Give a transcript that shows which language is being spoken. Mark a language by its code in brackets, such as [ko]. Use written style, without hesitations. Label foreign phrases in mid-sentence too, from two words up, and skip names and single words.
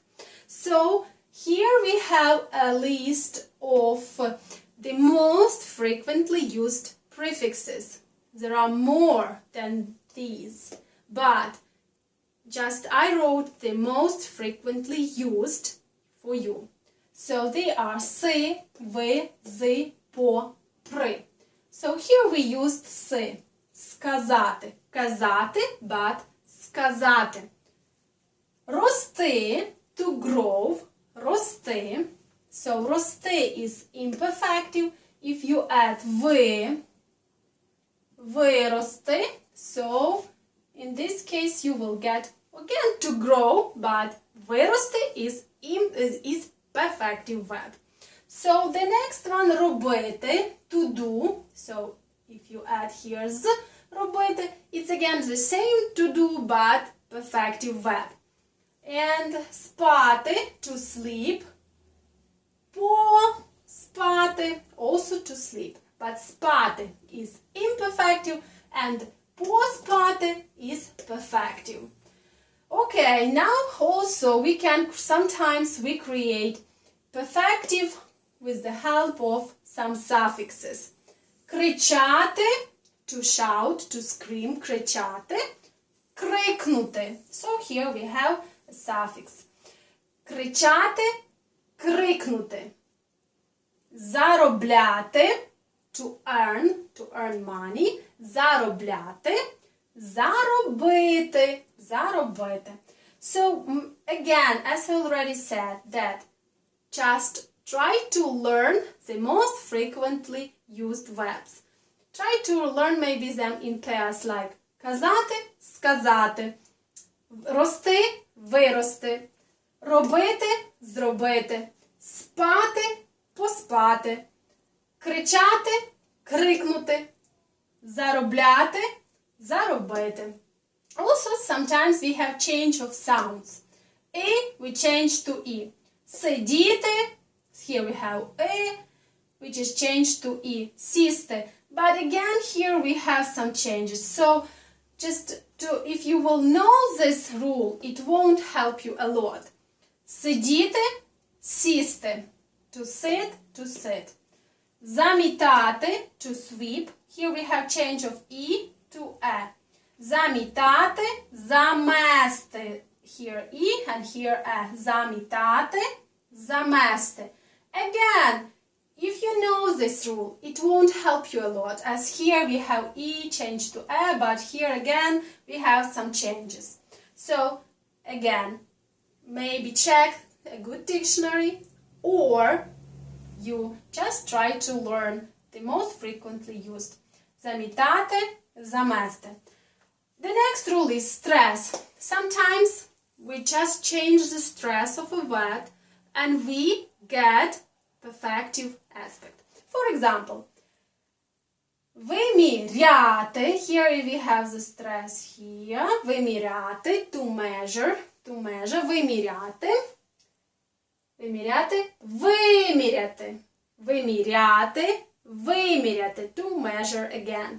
[en] So here we have a list of the most frequently used prefixes. There are more than these, but just I wrote the most frequently used for you. So they are si, [uk] ви, зи, по, при. [en] So here we used si. Сказати. [uk] Казати, [en] but [uk] сказати. Рости, [en] to grow. Рости. So рости is imperfective. If you add ви, вирости. So in this case you will get again to grow, but вирости is perfective verb. So the next one, робити, to do. So if you add here з, робити, it's again the same to do, but perfective verb. And спати, to sleep. Поспати, also to sleep. But спати is imperfective and поспати is perfective. Okay, now also sometimes we create perfective with the help of some suffixes. Кричати, to shout, to scream, [uk] кричати. Крикнути. [en] So here we have a suffix. [uk] Кричати, крикнути. Заробляти, [en] to earn money. [uk] Заробляти. Заробити. Заробити. [en] So again, as I already said, that just try to learn the most frequently used verbs. Try to learn maybe them in pairs like [uk] казати, сказати, рости, вирости, робити, зробити, спати, поспати, кричати, крикнути, заробляти, заробити. [en] Also, sometimes we have change of sounds. We change to E. Сидіти, here we have which is changed to E. Сісти. But again, here we have some changes. So, if you will know this rule, it won't help you a lot. [uk] Сидіти, сісти. [en] To sit, to sit. Замітати, to sweep. Here we have change of E to A. [uk] Замітати, замести. [en] Here E and here A. [uk] Замітати, замести. [en] Again, if you know this rule, it won't help you a lot, as here we have E changed to A, but here again we have some changes. So, again, maybe check a good dictionary, or you just try to learn the most frequently used. [uk] Замітати, замести. [en] The next rule is stress. Sometimes we just change the stress of a word and we get perfective aspect. For example, виміряти, here we have the stress here, виміряти, to measure, [uk] виміряти, виміряти, виміряти, виміряти, виміряти, [en] to measure again.